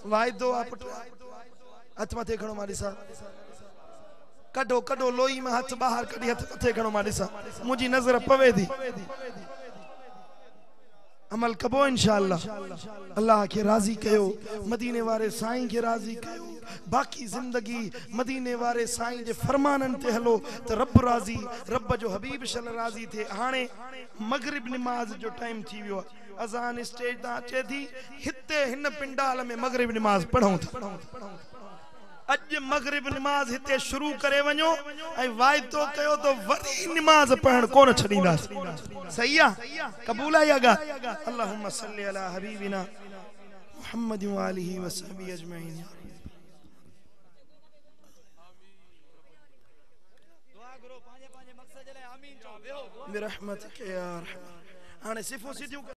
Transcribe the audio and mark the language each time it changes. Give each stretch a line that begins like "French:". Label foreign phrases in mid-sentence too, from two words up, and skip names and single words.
Sindhi: वाइदो आ पुट, हथ मथे खणो मां ॾिसां, कढो कढो लोई में हथ बाहर कढी, हथ मथे खणो मां ॾिसां, मुंहिंजी नज़र पवे थी। अमल कबो इंशाअल्लाह, अल्लाह के राजी कयो, मदीने वारे साईं के राजी कयो, बाकी जिंदगी मदीने वारे साईं जे फरमानन ते हलो तो रब राजी, रब जो हबीब सल राजी थे। हाणे मगरिब नमाज जो टाइम थी वियो, अजान स्टेज ता अचे थी, हिते हिन पिंडाल में मगरिब नमाज पढ़ूं था। अज मगरिब नमाज हिते शुरू करे वञो ऐं वाइदो कयो तो वरी नमाज पढ़ण कोन छॾींदासीं। सही आहे, क़बूल आहे इहा ॻाल्हि।
Arabic: اللهم صل على حبيبنا محمد و آله و صحبه أجمعين. برحمتك يا أرحم.
Sindhi: हाणे सिफ़ूं सीधियूं